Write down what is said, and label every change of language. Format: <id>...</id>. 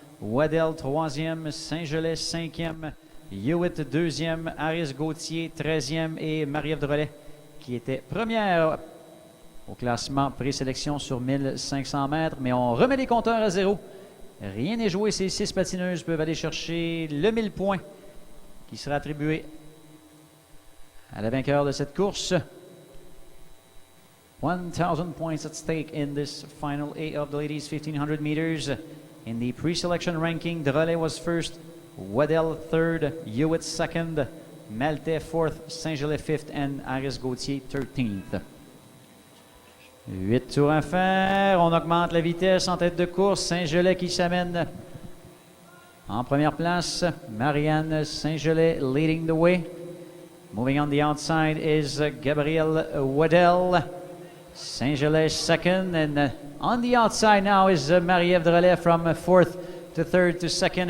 <fr>Waddell 3e, Saint-Gelais 5e, Hewitt 2e, Harris Gauthier 13e et Marie-Ève Drolet qui était première au classement présélection sur 1500 mètres. Mais on remet les compteurs à zéro. Rien n'est joué. Ces 6 patineuses peuvent aller chercher le 1000 points qui sera attribué à la vainqueur de cette course.</fr> <en>1,000 points at stake in this final A of the ladies 1500 meters. In the pre-selection ranking, Drolet was first, Waddell third, Hewitt second, Maltais fourth, Saint-Gelais fifth, and Harris Gauthier 13th.</en> <fr>8 tours à faire. On augmente la vitesse en tête de course. Saint-Gelais qui s'amène en première place.</fr> <en>Marianne Saint-Gelais leading the way. Moving on the outside is Gabrielle Waddell. Saint-Gelais second. And on the outside now is Marie-Ève Drolet from fourth to third to second.</en>